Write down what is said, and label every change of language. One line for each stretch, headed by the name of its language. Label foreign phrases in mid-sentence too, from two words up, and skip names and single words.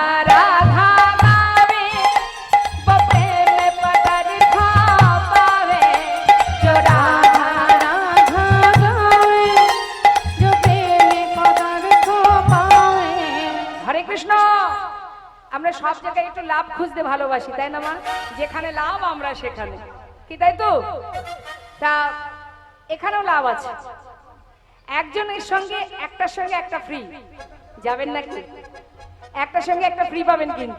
Hindi: राधा गावे वो प्रेम पतर खा पावे। जो राधा राधा गावे जो प्रेम पतर खा पावे। हरे कृष्ण।
Bangla: আমরা সব জায়গায় একটু লাভ খুঁজতে ভালোবাসি, তাই না মা? যেখানে লাভ আমরা সেখানে, কি তাই তো? তা এখানেও লাভ আছে। একজনের সঙ্গে একটা ফ্রি যাবেন নাকি? একটার সঙ্গে একটা ফ্রি পাবেন কিন্তু।